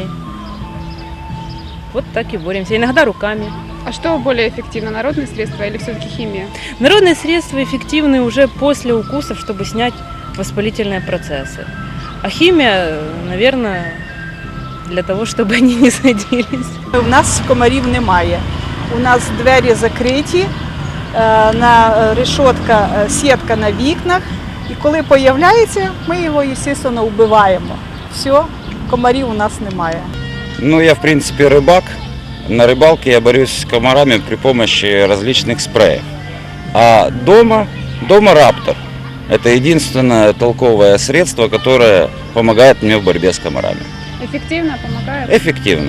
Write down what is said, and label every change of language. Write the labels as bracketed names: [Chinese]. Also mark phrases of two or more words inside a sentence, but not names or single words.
[Russian] Вот так и боремся. Иногда руками. А что более эффективно, народные средства или все-таки химия? Народные средства эффективны уже после укусов, чтобы снять воспалительные процессы. А химия, наверное, для того, [Ukrainian] щоб вони не садились. У нас комарів немає. У нас двері закриті, решетка, сітка на вікнах. І коли з'являється, ми його, звісно, вбиваємо. Все, комарів у нас немає. [Russian] Ну, я, в принципе, рыбак. На рыбалке я борюсь с комарами при помощи различных спреев. А дома Раптор. Это единственное толковое средство, которое помогает мне в борьбе с комарами. Эффективно помогает? Эффективно.